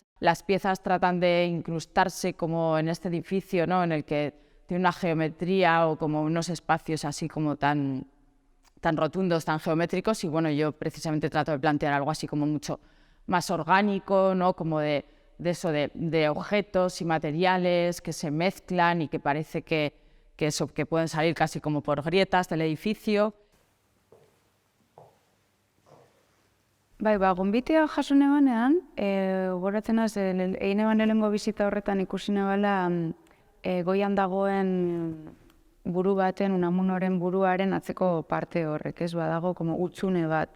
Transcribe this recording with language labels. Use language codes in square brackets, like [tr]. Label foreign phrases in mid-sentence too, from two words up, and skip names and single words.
[es] Las piezas tratan de incrustarse como en este edificio, ¿no?, en el que tiene una geometría o como unos espacios así como tan rotundos, tan geométricos, y bueno, yo precisamente trato de plantear algo así como mucho más orgánico, ¿no?, como de objetos y materiales que se mezclan y que parece que pueden salir casi como por grietas del edificio. [eu] Gonbitea jaso nebanean, gogoratzen naiz, egin eban lehenengo bizita horretan ikusi nebala goian dagoen buru baten, Unamunoren buruaren atzeko parte horrek, ez badago, como hutsune bat.